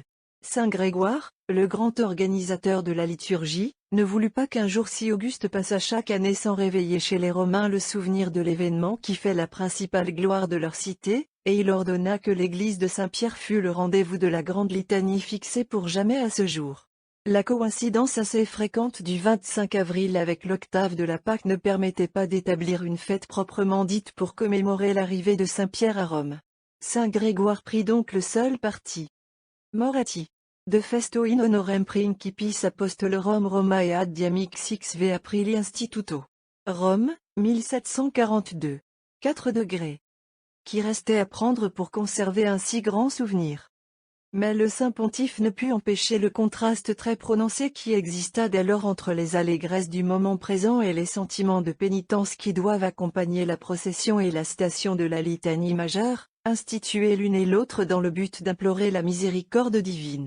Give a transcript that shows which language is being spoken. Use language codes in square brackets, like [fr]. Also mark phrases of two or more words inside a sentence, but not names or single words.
[fr] Saint Grégoire, le grand organisateur de la liturgie, ne voulut pas qu'un jour si auguste passât chaque année sans réveiller chez les Romains le souvenir de l'événement qui fait la principale gloire de leur cité, et il ordonna que l'église de Saint-Pierre fût le rendez-vous de la grande litanie fixée pour jamais à ce jour. La coïncidence assez fréquente du 25 avril avec l'octave de la Pâque ne permettait pas d'établir une fête proprement dite pour commémorer l'arrivée de Saint-Pierre à Rome. Saint Grégoire prit donc le seul parti. Moretti. [la] De festo in honorem principis apostolorum Romae ad diamixix aprili instituto. [fr] Rome, 1742. 4 degrés. Qui restait à prendre pour conserver un si grand souvenir. Mais le saint pontife ne put empêcher le contraste très prononcé qui exista dès lors entre les allégresses du moment présent et les sentiments de pénitence qui doivent accompagner la procession et la station de la litanie majeure, instituée l'une et l'autre dans le but d'implorer la miséricorde divine.